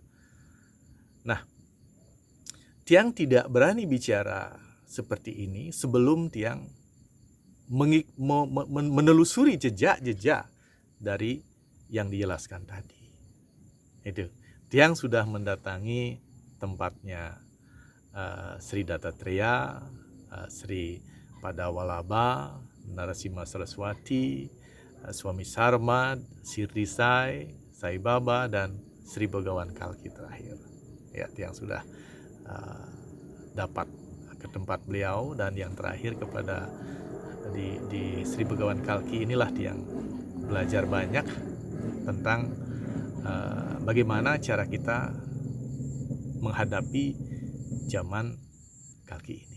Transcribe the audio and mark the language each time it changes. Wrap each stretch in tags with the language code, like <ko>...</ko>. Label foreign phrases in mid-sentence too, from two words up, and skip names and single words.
<id>Nah, Tiang tidak berani bicara seperti ini sebelum Tiang menelusuri jejak-jejak dari yang dijelaskan tadi. Itu, Tiang sudah mendatangi tempatnya Sri Dattatreya, Sri Padawalaba, Narasimha Saraswati, Swami Sarmad, Sirdesai, Sai Baba, dan Sri Begawan Kalki terakhir. Ya, Tiang sudah dapat ke tempat beliau, dan yang terakhir kepada di Sri Begawan Kalki inilah Tiang belajar banyak tentang bagaimana cara kita menghadapi zaman Kalki ini.</id>